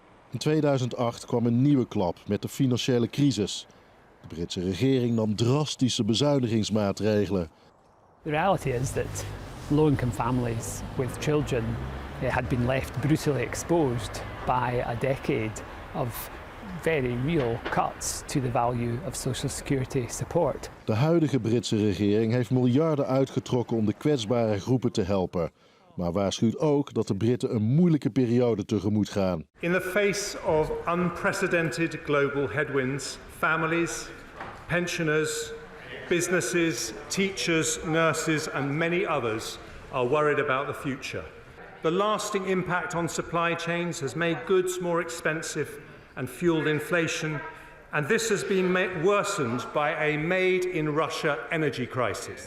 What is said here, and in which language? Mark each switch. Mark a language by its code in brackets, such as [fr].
[nl] In 2008 kwam een nieuwe klap met de financiële crisis. De Britse regering nam drastische bezuinigingsmaatregelen. [en] The reality is that low-income families with children had been left brutally exposed by a decade of very real cuts to the value of social security support. [nl] De huidige Britse regering heeft miljarden uitgetrokken om de kwetsbare groepen te helpen. maar waarschuwt ook dat de Britten een moeilijke periode tegemoet gaan. [en] In the face of unprecedented global headwinds, families, pensioners, businesses, teachers, nurses and many others are worried about the future. The lasting impact on supply chains has made goods more expensive and fueled inflation, and this has been worsened by a made-in-Russia energy crisis.